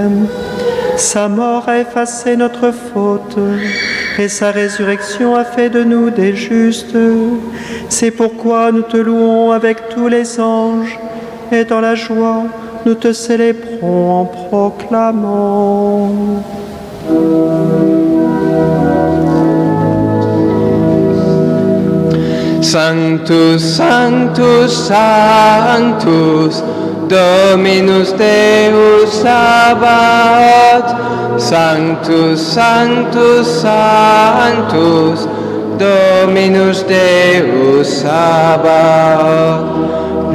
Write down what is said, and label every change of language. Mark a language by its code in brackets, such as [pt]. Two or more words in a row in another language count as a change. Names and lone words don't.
[fr] Sa mort a effacé notre faute et sa résurrection a fait de nous des justes. C'est pourquoi nous te louons avec tous les anges et dans la joie, nous te célébrons en proclamant. [la] Sanctus, Sanctus, Sanctus, Dominus Deus Sabaoth. Sanctus, Sanctus, Sanctus, Dominus Deus Sabaoth.